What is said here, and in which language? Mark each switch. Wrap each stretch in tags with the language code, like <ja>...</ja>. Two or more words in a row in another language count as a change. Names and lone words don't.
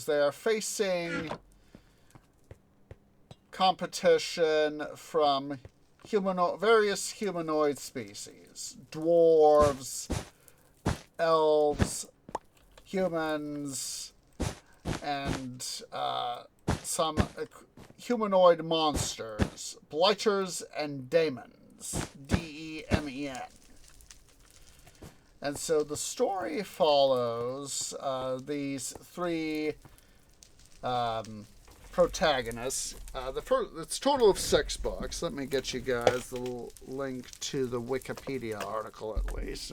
<en>They are facing competition from various humanoid species. Dwarves, elves, humans, and some humanoid monsters. Blighters and Daemons. D-E-M-E-N. And so the story follows these 3 protagonists. It's a total of 6 books. Let me get you guys the link to the Wikipedia article at least.</en>